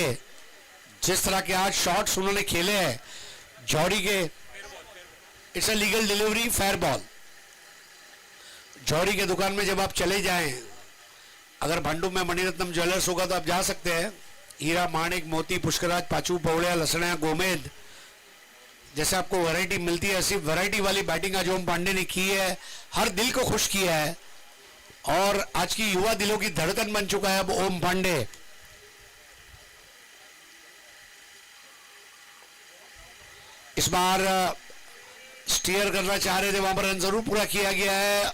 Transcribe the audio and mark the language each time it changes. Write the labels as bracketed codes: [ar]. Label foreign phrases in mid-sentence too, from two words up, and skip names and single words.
[hi] जिस तरह के आज शॉट्स उन्होंने खेले हैं जौहरी के, [en] it's a legal delivery, fair ball. [hi] जौहरी के दुकान में जब आप चले जाएं, अगर भांडू में मणिरत्नम ज्वेलर्स होगा तो आप जा सकते हैं। हीरा, माणिक, मोती, पुष्कराज, पाचू, पौड़िया, लसणिया, गोमेद, जैसे आपको वैरायटी मिलती है ऐसी वैरायटी वाली बैटिंग आज ओम पांडे ने की है। हर दिल को खुश किया है और आज की युवा दिलों की धड़कन बन चुका है अब ओम पांडे। इस बार स्टीयर करना चाह रहे थे, वहां पर रन जरूर पूरा किया गया है।